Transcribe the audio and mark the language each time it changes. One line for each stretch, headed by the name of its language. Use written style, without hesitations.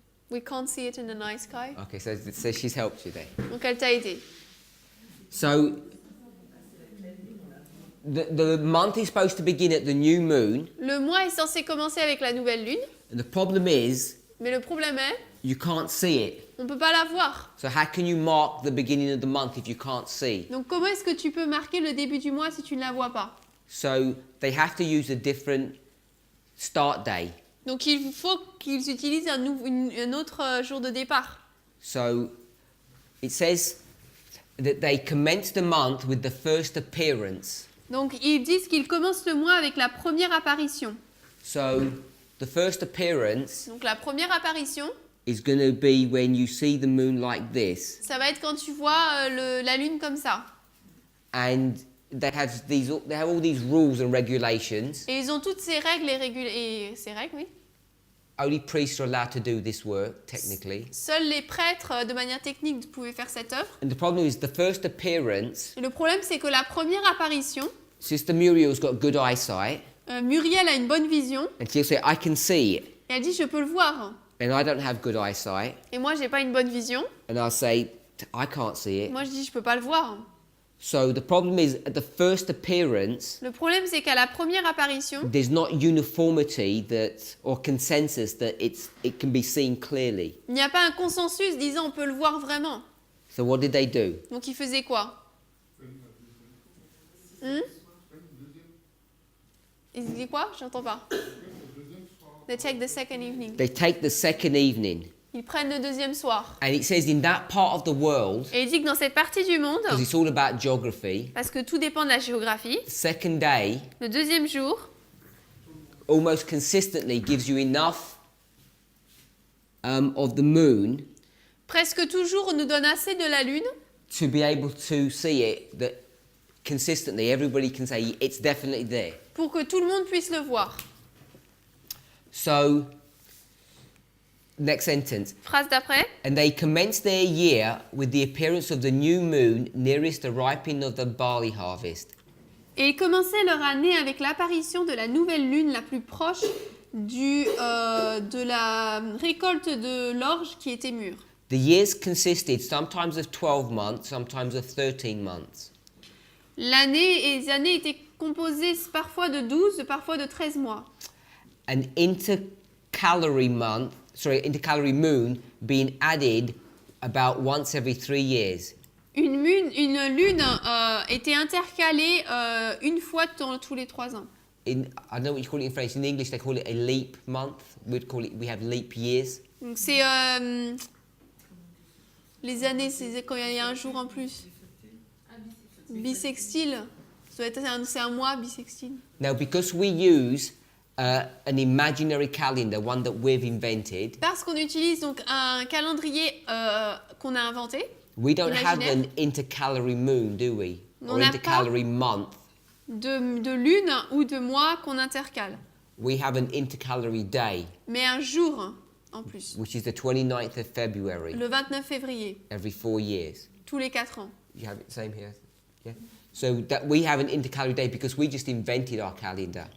English: We can't see it in the night sky. Okay, so she's helped you there.
French: Donc, elle t'a aidé.
English: So the month is supposed to begin at the new moon,
French: Le mois est censé commencer avec la nouvelle lune,
English: and the problem is
French: mais le problème est,
English: you can't see it.
French: on peut pas la voir.
English: So how can you mark the beginning of the month if you can't see?
French: Donc, comment est-ce que tu peux marquer le début du mois si tu ne la vois pas?
English: So they have to use a different start day.
French: Donc, il faut qu'ils utilisent un autre jour de départ.
English: So it says that they commence the month with the first appearance.
French: Donc, ils disent qu'ils commencent le mois avec la première apparition.
English: So the first appearance
French: Donc, la première apparition,
English: is going to be when you see the moon like this.
French: ça va être quand tu vois la lune comme ça.
English: And they have all these rules and regulations.
French: Et ils ont toutes ces règles ces règles, oui.
English: Only priests are allowed to do this work, technically.
French: Seuls les prêtres, de manière technique, pouvaient faire cette œuvre.
English: And the problem is the first appearance,
French: Et le problème, c'est que la première apparition,
English: Sister Muriel's got good eyesight,
French: Muriel a une bonne vision,
English: and she'll say, I can see it.
French: et elle dit, je peux le voir.
English: And I don't have good eyesight.
French: Et moi, j'ai pas une bonne vision.
English: And I'll say, I can't see it.
French: Moi, je dis, je peux pas le voir.
English: So the problem is, at the first appearance,
French: Le problème, c'est qu'à la première apparition,
English: there's not uniformity or consensus that it can be seen clearly.
French: il n'y a pas un consensus disant on peut le voir vraiment.
English: So what did they do?
French: Donc, ils faisaient quoi? Ils disaient quoi? J'entends pas.
English: They take the second evening. They take the second evening.
French: Ils prennent le deuxième soir.
English: And it says in that part of the world,
French: Et il dit que dans cette partie du monde,
English: because it's all about geography,
French: parce que tout dépend de la géographie,
English: the second day
French: le deuxième jour,
English: almost consistently gives you enough of the moon
French: presque toujours on nous donne assez de la lune
English: to be able to see it, that consistently everybody can say it's definitely there.
French: pour que tout le monde puisse le voir.
English: So, next sentence.
French: Phrase d'après.
English: And they commence their year with the appearance of the new moon nearest the ripening of the barley harvest.
French: Et ils commençaient leur année avec l'apparition de la nouvelle lune la plus proche de la récolte de l'orge qui était mûre.
English: The years consisted sometimes of 12 months, sometimes of 13 months.
French: Les années étaient composées parfois de 12, parfois de 13 mois.
English: An intercalary moon being added about once every 3 years.
French: Une lune était intercalée une fois tous les 3 ans.
English: I don't know what you call it in French. In English, they call it a leap month. We have leap years.
French: Donc c'est les années, c'est quand il y a un jour en plus. Bissextile. C'est un mois bissextile.
English: Now, because we use an imaginary calendar, one that we've invented,
French: Parce qu'on utilise donc un calendrier qu'on a inventé.
English: we don't have
French: Imaginaire.
English: an intercalary moon, do we?
French: On
English: Or
French: n'a
English: intercalary month.
French: De lune ou de mois qu'on intercale.
English: We have an intercalary day,
French: Mais un jour en plus.
English: which is the 29th of February,
French: Le 29 février,
English: every 4 years.
French: tous les 4 ans.
English: You have it same here? Yeah. So that we have an intercalary day because we just invented our calendar,